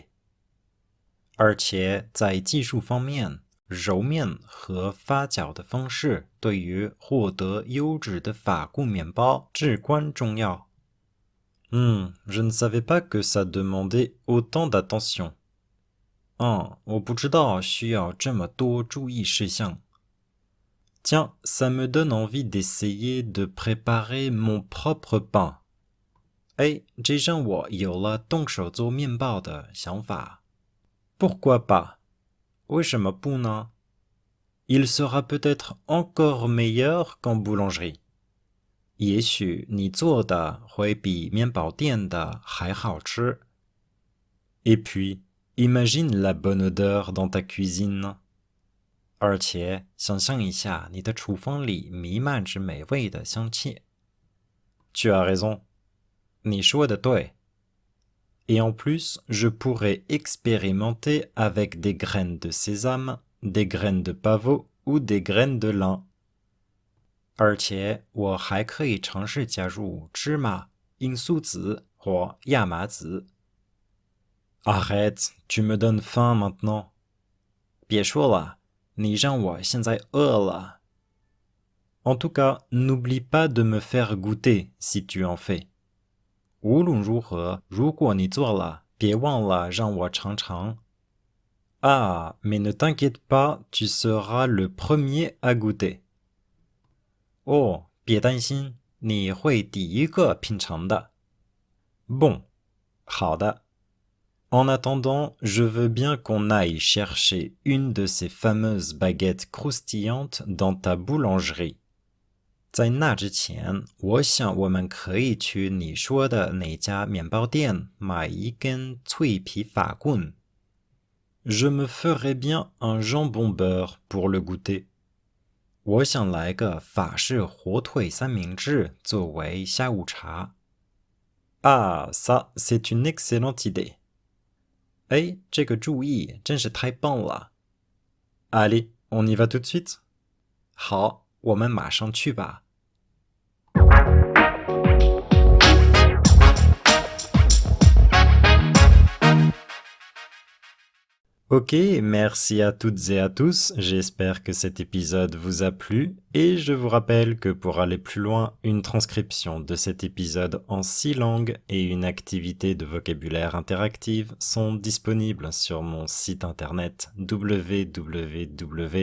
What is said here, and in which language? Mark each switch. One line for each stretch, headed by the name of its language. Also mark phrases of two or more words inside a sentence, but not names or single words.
Chinese: 而且在技术方面，揉面和发酵的方式对于获得优质的法棍面包至关重要。
French: Je ne savais pas que ça demandait autant d'attention.
Chinese: 我不知道需要这么多注意事项。
French: Tiens, ça me donne envie d'essayer de préparer mon propre pain.
Chinese: 这让我有了动手做面包的想法。
French: Pourquoi pas?
Chinese: 为什么不呢？
French: Il sera peut-être encore meilleur qu'en boulangerie.
Chinese: 也许你做的会比面包店的还好吃。
French: Et puis, imagine la bonne odeur dans ta cuisine.
Chinese: 而且想象一下你的厨房里弥漫着美味的香气。
French: Tu as raison.
Chinese: 你说的对。
French: Et en plus, je pourrais expérimenter avec des graines de sésame, des graines de pavot ou des graines de lin.
Chinese: 而且我还可以尝试加入芝麻、罂粟籽或亚麻籽。
French: Arrête, tu me donnes faim maintenant.
Chinese: 别说了，你让我现在饿了。
French: En tout cas, n'oublie pas de me faire goûter si tu en fais.
Chinese: 无论如何，如果你做了，别忘了让我尝尝。
French: Ah, mais ne t'inquiète pas, tu seras le premier à goûter.
Chinese: 别担心，你会第一个品尝的。
French: Bon, 好的。En attendant, je veux bien qu'on aille chercher une de ces fameuses baguettes croustillantes dans ta boulangerie.
Chinese: 在那之前，我想我们可以去你说的那家面包店买一根脆皮法棍。
French: Je me ferais bien un jambon beurre pour le goûter.
Chinese: 我想来个法式火腿三明治作为下午茶。
French: Ah, ça, c'est une excellente idée.
Chinese: 这个主意真是太棒了。
French: Allez, on y va tout de suite?
Chinese: 好，我们马上去吧。
French: Ok, merci à toutes et à tous, j'espère que cet épisode vous a plu et je vous rappelle que pour aller plus loin, une transcription de cet épisode en 6 langues et une activité de vocabulaire interactive sont disponibles sur mon site internet www.explorefrench.com.